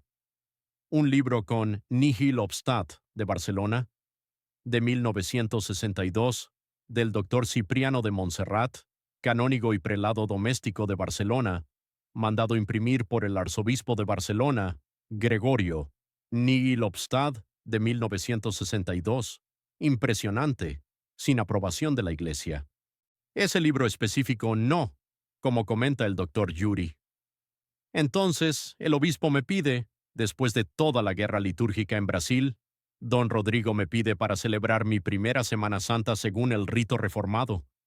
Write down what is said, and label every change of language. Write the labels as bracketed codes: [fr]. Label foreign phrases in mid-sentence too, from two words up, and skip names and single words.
[es] Un libro con [la] Nihil obstat, [es] de Barcelona, de 1962, del doctor Cipriano de Montserrat, canónigo y prelado doméstico de Barcelona, mandado imprimir por el arzobispo de Barcelona, Gregorio. [la] Nihil obstat, [es] de 1962. Impresionante, sin aprobación de la Iglesia. Ese libro específico no, como comenta el doctor Yuri. Entonces, el obispo me pide, después de toda la guerra litúrgica en Brasil, don Rodrigo me pide para celebrar mi primera Semana Santa según el rito reformado.